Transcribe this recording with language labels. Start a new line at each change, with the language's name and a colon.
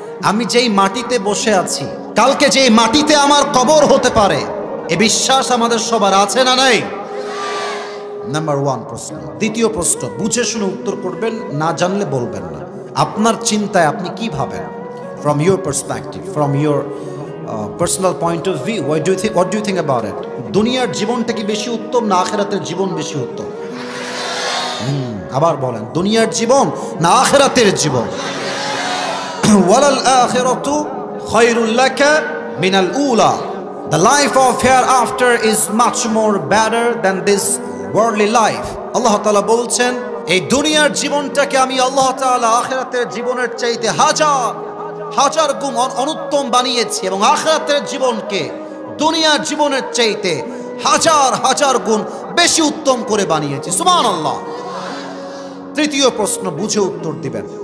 Bangla: আমি যেই মাটিতে বসে আছি, কালকে যেই মাটিতে আমার কবর হতে পারে, এ বিশ্বাস আমাদের সবার আছে না নাই? নাম্বার 1 প্রশ্ন। দ্বিতীয় প্রশ্ন, বুঝে শুনে উত্তর করবেন, না জানলে বলবেন না। আপনার চিন্তায় আপনি কি ভাবেন?
English: From your perspective, from your personal point of view, what do you think about it?
Bangla: দুনিয়ার জীবনটা কি বেশি উত্তম না আখিরাতের জীবন বেশি উত্তম? আবার বলেন, দুনিয়ার জীবন না আখিরাতের জীবন?
Arabic: ওয়ালাল আখিরাতু খায়রুল লাকা মিনাল উলা,
English: the life of hereafter is much more better than this worldly life.
Bangla: আল্লাহ তাআলা বলছেন, এই দুনিয়ার জীবনটাকে আমি আল্লাহ তাআলা আখিরাতের জীবনের চাইতে হাজার গুণ অনুত্তম বানিয়েছি, এবং আখিরাতের জীবনকে দুনিয়ার জীবনের চাইতে হাজার গুণ বেশি উত্তম করে বানিয়েছি। সুবহানাল্লাহ। তৃতীয় প্রশ্ন, বুঝে উত্তর দিবেন।